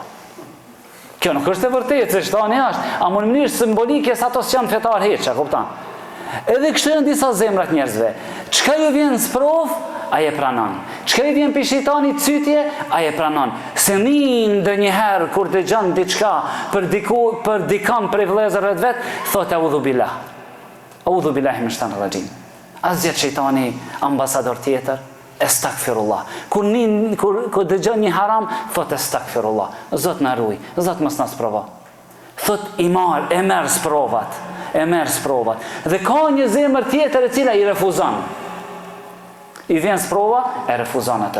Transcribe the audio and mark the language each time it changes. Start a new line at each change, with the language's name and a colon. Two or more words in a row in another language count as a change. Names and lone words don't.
Albanian: Kjo nuk është e vërtetë, se shejtani është, a në mënyrë simbolike se ato s'janë fetar hiç, e kupton? Edhe kështu janë disa zemrat njerëzve. Çka ju vjen sprov, a je pranon. Çka i vjen për shejtanit cytje, a je pranon. Se ndonjëherë kur dëgjon diçka për dikon prej vëllezërve të vet, thotë
Arabic: أعوذ بالله. أعوذ بالله من الشيطان الرجيم.
Albanian: Asgjë shejtani ambasador tjetër, estagfirullah. Kur dëgjon një haram, thotë estagfirullah. Zot na ruaj, Zot mos na sprova. Thot e merr sprovat. E merr sprovat. Dhe ka një zemër tjetër e cila i refuzon. I vjen sprova, e refuzon atë.